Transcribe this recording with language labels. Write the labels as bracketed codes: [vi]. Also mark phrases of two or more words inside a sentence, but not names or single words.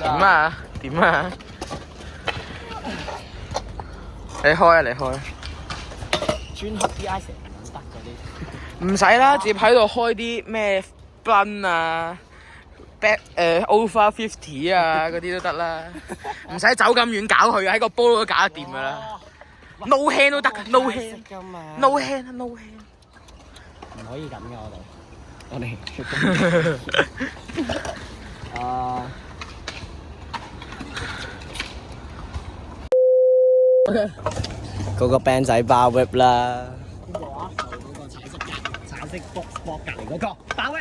[yue] 點啊？點啊？你開啊！你開啊！專黑 D.I. 成唔得嗰啲。唔使啦，直接喺度開啲咩 Blun 啊、Back Over 50 啊嗰啲都得啦，唔使走咁遠搞佢，喺個煲都搞得掂噶啦。 [en] No hand [yue] 都得 ， [en] No hand， No hand， No hand。 [yue] 唔可以咁嘅我哋。OK。嗰個 band 仔包 whip 啦。邊個啊？嗰個橙色卜隔離嗰個。包 whip。